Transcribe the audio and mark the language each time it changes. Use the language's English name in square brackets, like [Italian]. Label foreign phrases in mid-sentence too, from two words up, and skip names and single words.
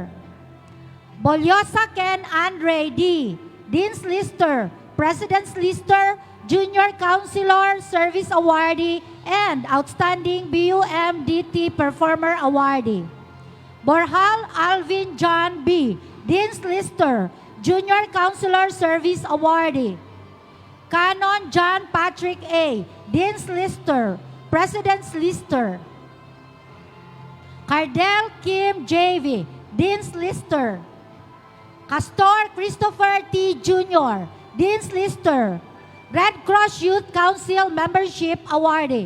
[English] Bolyosa Ken Andre D., Dean's Lister, President's Lister, Junior Counselor Service Awardee, and Outstanding BUMDT Performer Awardee. Borhal Alvin John B., Dean's Lister, Junior Counselor Service Awardee. Canon John Patrick A., Dean's Lister, President's Lister. Cardell Kim J.V., Dean's Lister. Castor Christopher T. Jr., Dean's Lister, Red Cross Youth Council Membership Awardee.